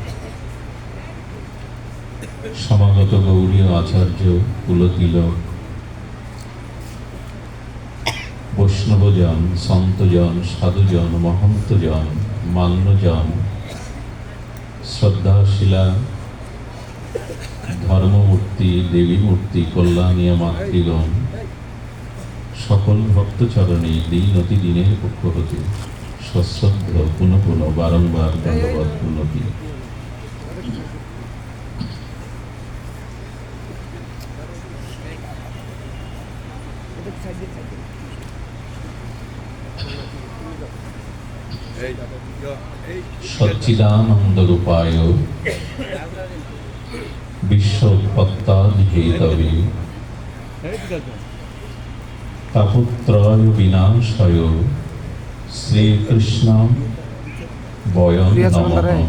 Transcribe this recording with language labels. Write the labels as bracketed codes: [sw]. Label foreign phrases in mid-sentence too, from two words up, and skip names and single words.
[bn] সমাগত গৌরীয় আচার্য কুলতিলক বৈষ্ণবজন সন্তজন সাধুজন মহন্তজন মান্যজন শ্রদ্ধাশীলা ধর্মমূর্তি দেবী মূর্তি কল্যাণীয় মাতৃগণ সকল ভক্তচরণে দিন অতি দিনের পক্ষ হতে সশ্রদ্ধ পুনঃ পুনঃ বারংবার দণ্ডবৎ প্রণতি। [sa] सच्चिदानंद रूपाय विश्वोत्पत्तादि हेतवे तापत्रय विनाशाय श्रीकृष्ण वयं नमः।